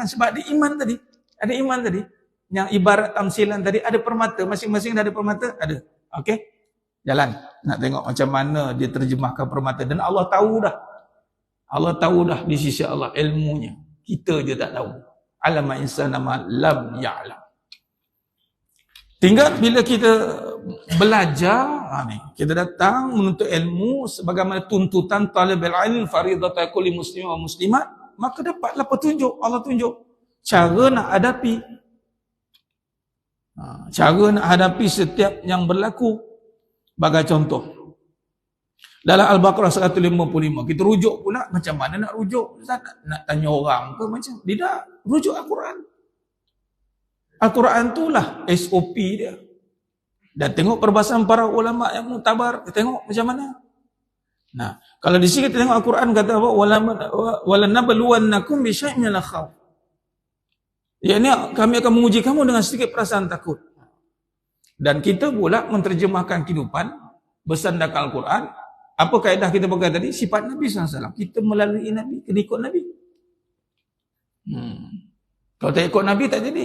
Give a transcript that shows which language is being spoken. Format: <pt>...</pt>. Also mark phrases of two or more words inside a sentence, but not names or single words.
<ms>Sebab ada iman tadi. Ada iman tadi. Yang ibarat tamsilan tadi, ada permata. Masing-masing ada permata? Ada. Okey? Jalan. Nak tengok macam mana dia terjemahkan permata. Dan Allah tahu dah. Allah tahu dah di sisi Allah ilmunya. Kita je tak tahu.</ms> <ar>علم الإنسان ما لم يعلم.</ar> <ms>Tinggal bila kita belajar, kita datang menuntut ilmu sebagaimana tuntutan</ms> <ar>طلب العلم فريضة كل مسلم ومسلمة,</ar> <ms>maka dapatlah petunjuk. Allah tunjuk cara nak hadapi. Cara nak hadapi setiap yang berlaku. Bagai contoh, dalam Al-Baqarah 155, kita rujuk pula macam mana nak rujuk. Nak tanya orang ke macam? Tidak, rujuk Al-Quran. Al-Quran itulah SOP dia. Dan tengok perbahasan para ulama yang muktabar, tengok macam mana. Nah, kalau di sini kita tengok Al-Quran kata apa?</ms> <ar>ولنبلونكم بشيء من الخوف.</ar> <ms>Yani kami akan menguji kamu dengan sedikit perasaan takut. Dan kita pula menterjemahkan kehidupan bersandarkan Al-Quran. Apa kaedah kita pakai tadi? Sifat Nabi SAW. Kita melalui Nabi, kena ikut Nabi. Kalau tak ikut Nabi tak jadi.</ms>